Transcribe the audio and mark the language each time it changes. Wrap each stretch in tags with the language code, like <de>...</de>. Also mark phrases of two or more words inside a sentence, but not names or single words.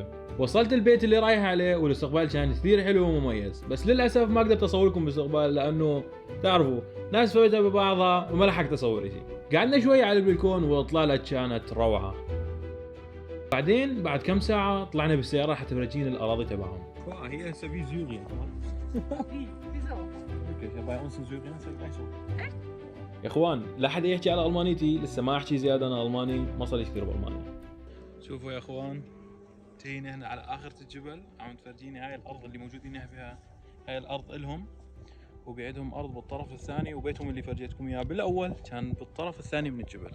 <ar>وصلت البيت اللي رايح عليه والاستقبال كان كثير حلو ومميز، بس للاسف ما قدرت اصور لكم بالاستقبال لانه تعرفوا ناس فوجئة ببعضها وما لحقت اصور شيء. قعدنا شوي على البلكون والاطلالة كانت روعة. بعدين بعد كم ساعة طلعنا بالسيارة حتى تورجينا الاراضي تبعهم.</ar> <de>Hier ist ja wie Syrien. Wieso? Wirklich, ja, bei uns in Syrien ist ja gleich so.</de> <ar>يا اخوان لا حد يحكي على المانيتي، لسه ما احكي زيادة، انا الماني ما صار لي كثير بالمانيا. شوفوا يا اخوان، جينا هنا على اخرة الجبل، عم تفرجيني هاي الارض اللي موجودين فيها. هاي الارض الهم، وبعدهم ارض بالطرف الثاني، وبيتهم اللي فرجيتكم اياه بالاول كان بالطرف الثاني من الجبل.</ar>